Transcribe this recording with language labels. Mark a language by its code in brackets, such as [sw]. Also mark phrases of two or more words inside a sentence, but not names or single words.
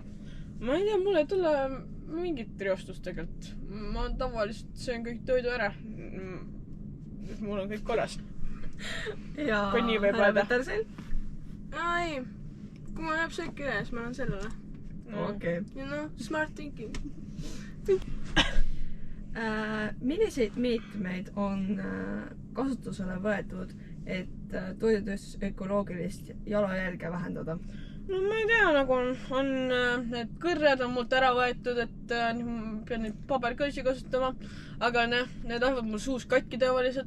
[et] Ma ei tea, mul ei tule mingit reostust tegelikult. Ma tavaliselt söön kõik toidu ära. Mul on kõik korras. Ja Kui nii võib härra öelda. Petersel? Ei, kui ma jääb sööki üle, siis ma annan sellele. Okei. [en] You know, smart thinking. [et] Milliseid meetmeid on kasutusele võetud, et toidutööstus ökoloogilist jalajälge vähendada? No ma ei tea, nagu on need kõrred on mult ära võetud, et pean neid paberkõisi kasutama, aga need lähevad mul suus katki tavaliselt.